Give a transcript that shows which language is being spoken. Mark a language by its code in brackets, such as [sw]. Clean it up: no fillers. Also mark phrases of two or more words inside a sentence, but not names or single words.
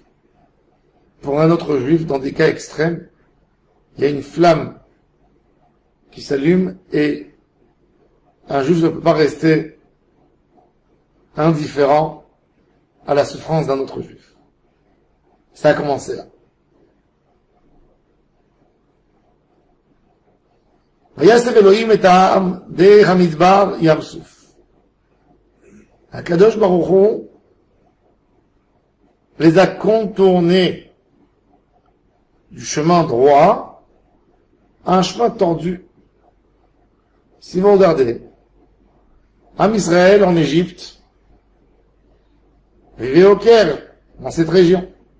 [fr] Pour un autre juif, dans des cas extrêmes, il y a une flamme qui s'allume et un juif ne peut pas rester indifférent à la souffrance d'un autre juif. Ça a commencé là. [he] ויסב אלוהים את העם דרך המדבר ים סוף. הקדוש ברוך הוא [fr] les a contournés du chemin droit à un chemin tordu. Si vous regardez, Am Israël en Égypte vivait au Caire, dans cette région.